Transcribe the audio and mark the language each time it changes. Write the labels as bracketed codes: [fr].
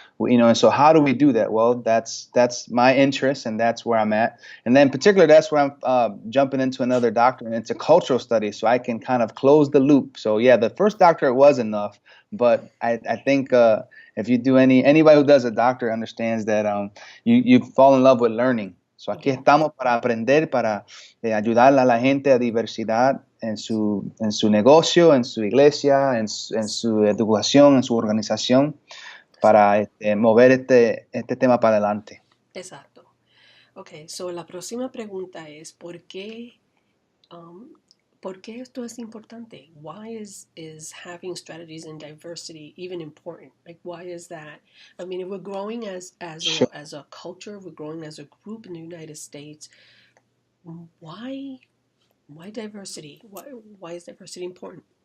[en] And so how do we do that? Well, that's my interest, and that's where I'm at. And then in particular, that's where I'm jumping into another doctorate into cultural studies, so I can kind of close the loop. So yeah, the first doctorate was enough, but I think if you do anybody who does a doctorate understands that you fall in love with learning. [es] So aquí estamos para aprender, para ayudar a la gente a diversidad en su negocio, en su iglesia, en su educación, en su organización, para mover este tema para adelante. Exacto. Okay, so la próxima pregunta es ¿por qué esto es importante? [en] Why is having strategies in diversity even important? Like, why is that? I mean, if we're growing as a culture, we're growing as a group in the United States, why diversity? Why is diversity important?